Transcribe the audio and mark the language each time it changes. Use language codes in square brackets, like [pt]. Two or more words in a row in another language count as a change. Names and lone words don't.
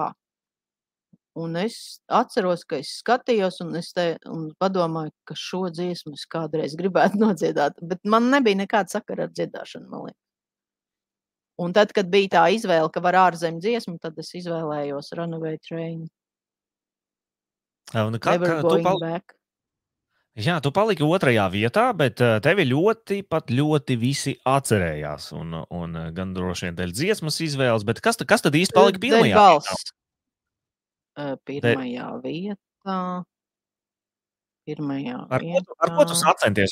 [lv] Un es atceros, ka es skatījos, un es padomāju, ka šo dziesmu es kādreiz gribētu nodziedāt, bet man nebija nekāda sakara ar dziedāšanu, man liekas. Un tad, kad bija tā izvēle, ka var ārzem dziesmu, tad es izvēlējos Runaway Train. [en] Never going back. [lv] Jā, tu paliki 2. vietā, bet tevi ļoti visi atcerējās. Un gan droši vien dēļ dziesmas izvēles, bet kas tad īsti palika 1. vietā? 1. vietā. Ar ko tu sacenties?